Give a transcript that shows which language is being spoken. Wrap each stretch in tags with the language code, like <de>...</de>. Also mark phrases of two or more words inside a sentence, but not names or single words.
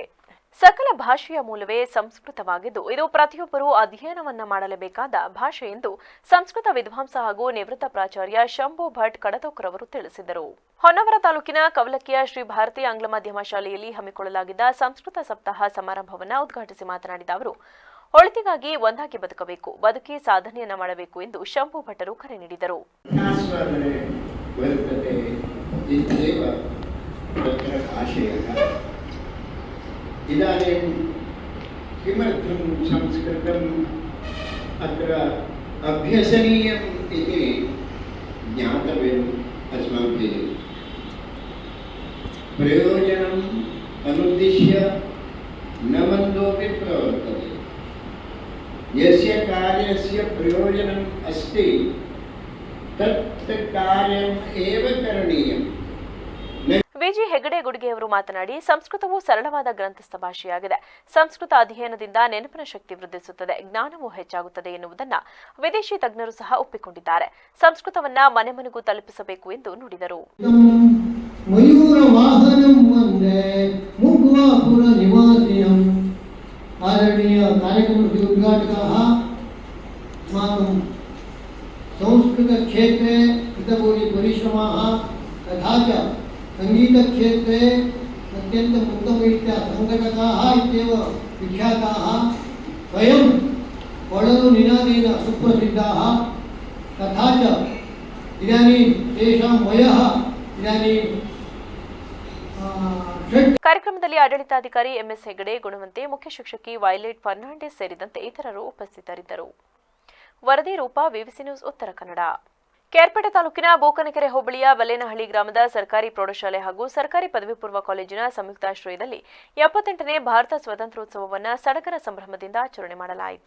<kn>ಸಕಲ ಭಾಷೆಯ ಮೂಲವೇ ಸಂಸ್ಕೃತವಾಗಿದ್ದು, ಇದು ಪ್ರತಿಯೊಬ್ಬರೂ ಅಧ್ಯಯನವನ್ನ ಮಾಡಲೇಬೇಕಾದ ಭಾಷೆ ಎಂದು ಸಂಸ್ಕೃತ ವಿದ್ವಾಂಸ ಹಾಗೂ ನಿವೃತ್ತ ಪ್ರಾಚಾರ್ಯ ಶಂಭು ಭಟ್ ಕಡತೋಕರ್ ಅವರು ತಿಳಿಸಿದರು. ಹೊನ್ನಾವರ ತಾಲೂಕಿನ ಕವಲಕ್ಕಿಯ ಶ್ರೀ ಭಾರತಿ ಆಂಗ್ಲ ಮಾಧ್ಯಮ ಶಾಲೆಯಲ್ಲಿ ಹಮ್ಮಿಕೊಳ್ಳಲಾಗಿದ್ದ ಸಂಸ್ಕೃತ ಸಪ್ತಾಹ ಸಮಾರಂಭವನ್ನು ಉದ್ಘಾಟಿಸಿ ಮಾತನಾಡಿದ ಅವರು, ಒಳಿತಿಗಾಗಿ ಒಂದಾಗಿ ಬದುಕಬೇಕು, ಬದುಕಿ ಸಾಧನೆಯನ್ನ ಮಾಡಬೇಕು ಎಂದು ಶಂಭು ಭಟ್ಟರು ಕರೆ ನೀಡಿದರು.</kn> <sa>इदानीं किमर्थं संस्कृतम् अत्र अभ्यसनीयम् इति ज्ञातव्यम् अस्माभिः. प्रयोजनम् अनुद्दिश्य न मन्दोऽपि प्रवर्तते. यस्य कार्यस्य प्रयोजनम् अस्ति तत् कार्यम् एव करणीयम्.</sa> <kn>ವಿಜಿ ಹೆಗಡೆ ಗುಡಿಗೆಯವರು ಮಾತನಾಡಿ, ಸಂಸ್ಕೃತವು ಸರಳವಾದ ಗ್ರಂಥಸ್ಥ ಭಾಷೆಯಾಗಿದೆ. ಸಂಸ್ಕೃತ ಅಧ್ಯಯನದಿಂದ ನೆನಪಿನ ಶಕ್ತಿ ವೃದ್ಧಿಸುತ್ತದೆ, ಜ್ಞಾನವೂ ಹೆಚ್ಚಾಗುತ್ತದೆ ಎನ್ನುವುದನ್ನು ವಿದೇಶಿ ತಜ್ಞರು ಸಹ ಒಪ್ಪಿಕೊಂಡಿದ್ದಾರೆ. ಸಂಸ್ಕೃತವನ್ನ ಮನೆ ಮನೆಗೂ ತಲುಪಿಸಬೇಕು ಎಂದು ನುಡಿದರು.</kn> <sa>ಮಯೂರ ವಾಹನಂ ವಂದೇ ಮುಗ್ವಾಪುರ ನಿವಾಸಿನಂ.</sa> <kn>ಆದರಣೀಯ ಕಾರ್ಯಕ್ರಮದ ಉದ್ಘಾಟಕः</kn> <sa>अस्माकं संस्कृतक्षेत्रे कृतभूरि परिश्रमाः तथा च संगीतक्षेत्रे अत्यन्तम् उत्तमरीत्या सङ्घटकाः इत्येव विख्याताः, स्वयं कोळलु निनादेन सुप्रसिद्धाः, तथा च इदानीं तेषां वयः इदानीं</sa> <kn>ಕಾರ್ಯಕ್ರಮದಲ್ಲಿ ಆಡಳಿತಾಧಿಕಾರಿ ಎಂಎಸ್ ಹೆಗಡೆ, ಗುಣವಂತೆ, ಮುಖ್ಯ ಶಿಕ್ಷಕಿ ವೈಲೆಟ್ ಫರ್ನಾಂಡಿಸ್ ಸೇರಿದಂತೆ ಇತರರು ಉಪಸ್ಥಿತರಿದ್ದರು. ವರದಿ ರೂಪ, ವಿವಿಸಿ ನ್ಯೂಸ್, ಉತ್ತರ ಕನ್ನಡ. ಕೇರ್ಪೇಟೆ ತಾಲೂಕಿನ ಬೋಕನಕೆರೆ ಹೋಬಳಿಯ ಬಲ್ಲೇನಹಳ್ಳಿ ಗ್ರಾಮದ ಸರ್ಕಾರಿ ಪ್ರೌಢಶಾಲೆ ಹಾಗೂ ಸರ್ಕಾರಿ ಪದವಿ ಪೂರ್ವ ಕಾಲೇಜಿನ ಸಂಯುಕ್ತಾಶ್ರಯದಲ್ಲಿ 78ನೇ ಭಾರತ ಸ್ವಾತಂತ್ರ್ಯೋತ್ಸವವನ್ನು ಸಡಗರ ಸಂಭ್ರಮದಿಂದ ಆಚರಣೆ ಮಾಡಲಾಯಿತು.</kn>